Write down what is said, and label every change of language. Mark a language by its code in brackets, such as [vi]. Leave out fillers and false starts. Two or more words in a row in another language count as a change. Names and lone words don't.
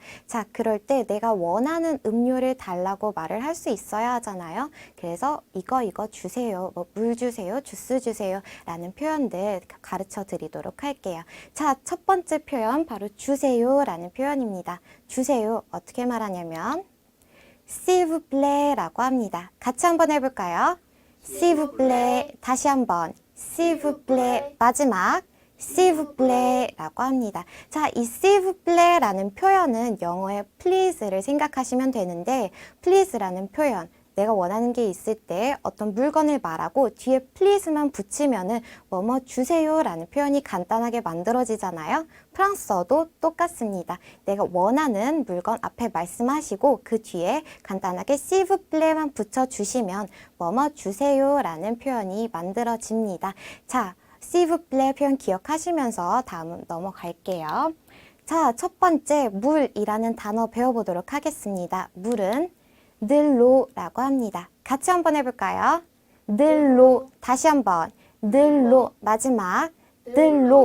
[ko] 자, 그럴 때 내가 원하는 음료를 달라고 말을 할 수 있어야 하잖아요. 그래서 이거 주세요. 뭐 물 주세요. 주스 주세요. 라는 표현들 가르쳐 드리도록 할게요. 자, 첫 번째 표현 바로 주세요 라는 표현입니다. 주세요. 어떻게 말하냐면 [fr] s'il vous plaît [ko] 라고 합니다. 같이 한번 해볼까요? [fr] s'il vous plaît. [ko] 다시 한번. [fr] s'il vous plaît. 마지막 s'il vous plaît [ko] 라고 합니다. 자, 이 [fr] s'il vous plaît [ko] 라는 표현은 영어의 please를 생각하시면 되는데 please라는 표현, 내가 원하는 게 있을 때 어떤 물건을 말하고 뒤에 please만 붙이면은 뭐뭐 주세요 라는 표현이 간단하게 만들어지잖아요. 프랑스어도 똑같습니다. 내가 원하는 물건 앞에 말씀하시고 그 뒤에 간단하게 [fr] s'il vous plaît [ko] 만 붙여주시면 뭐뭐 주세요 라는 표현이 만들어집니다. 자, [fr] s'il vous plaît [ko] 표현 기억하시면서 다음 넘어갈게요. 자, 첫 번째 물이라는 단어 배워보도록 하겠습니다. 물은 늘로라고 합니다. 같이 한번 해볼까요? 늘로. 다시 한번. 늘로. 마지막. 늘로.